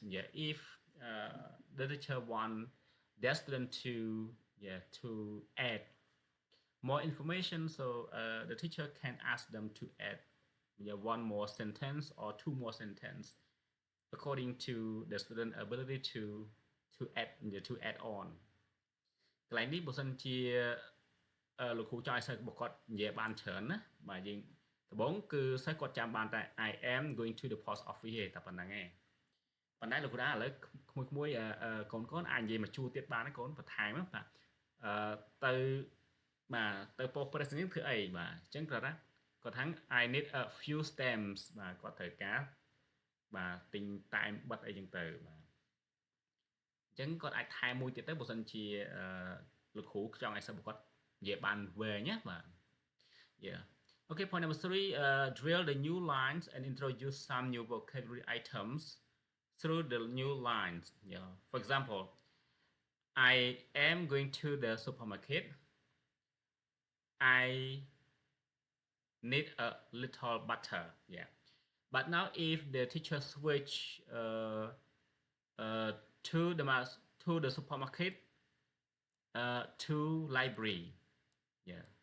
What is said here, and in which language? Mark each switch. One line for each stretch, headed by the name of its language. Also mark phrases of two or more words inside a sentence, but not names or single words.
English: Yeah, if the teacher want their student to to add more information, so the teacher can ask them to add one more sentence or two more sentence according to the student ability to add on
Khmer: កន្លែងនេះបើសិនជាលោក គ្រូចង់ឲ្យសិស្សរបស់គាត់និយាយបានច្រើនណាបាទយើងដំបូងគឺសិស្សគាត់ចាំបានតែ
English: I am going to the post office
Khmer: ទេតែប៉ុណ្្នឹងឯងប៉ុ ន្តែលោកគ្រូថាឥឡូវក្មួយៗកូនអាចនិយាយមកជួរទៀតបានទេកូនបន្ថែមបាទទៅបាទទៅ
English: post presentation
Khmer: ធ្វើអីបាទអញ្ចឹងគាត់ថា គាត់ថា
English: I need a few stamps
Khmer: បាទគាត់ត្រូវការបាទទិញតែមបិទអីចឹងទៅបាទអញ្ចឹងគាត់អាចថែមមួយទៀតទៅបើសិនជាលោកគ្រូចង់ឲ្យសិស្សរបស់គាត់និយាយបានវែងណាបាទ
English: yeah okay point number 3 drill the new lines and introduce some new vocabulary items through the new lines yeah for example I am going to the supermarket I need a little butter yeah but now if the teacher switch uh, to the supermarket to library yeah